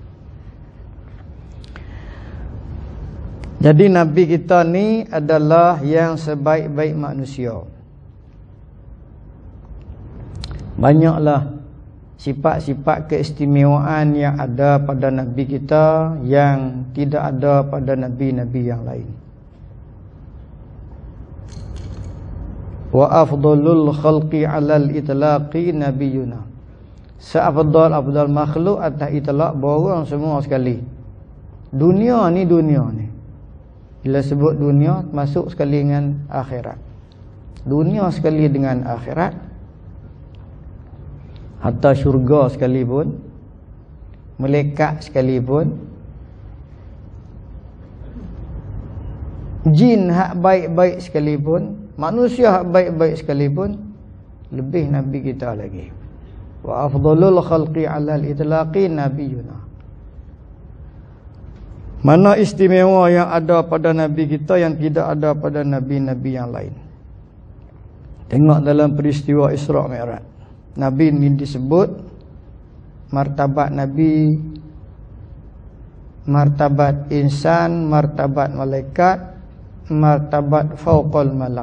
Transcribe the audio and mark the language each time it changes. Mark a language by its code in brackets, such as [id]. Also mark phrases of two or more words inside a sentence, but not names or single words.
[ms] Jadi Nabi kita ni adalah yang sebaik-baik manusia. Banyaklah sifat-sifat keistimewaan yang ada pada Nabi kita yang tidak ada pada Nabi-Nabi yang lain. [ar] وأفضل الخلق على الإطلاق نبينا, [ms] seafdal makhluk atas itlaq borang semua sekali. Dunia ni Bila sebut dunia, masuk sekali dengan akhirat. Dunia sekali dengan akhirat, hatta syurga sekalipun, malaikat sekalipun, jin hak baik-baik sekalipun, manusia hak baik-baik sekalipun, lebih Nabi kita lagi. [ar] وأفضل الخلق على الإطلاق نبينا. [ms] Mana istimewa yang ada pada Nabi kita yang tidak ada pada Nabi-Nabi yang lain. Tengok dalam peristiwa Isra' Mi'raj. Nabi ini disebut martabat Nabi, martabat insan, martabat malaikat, martabat [ar] فوق الملك.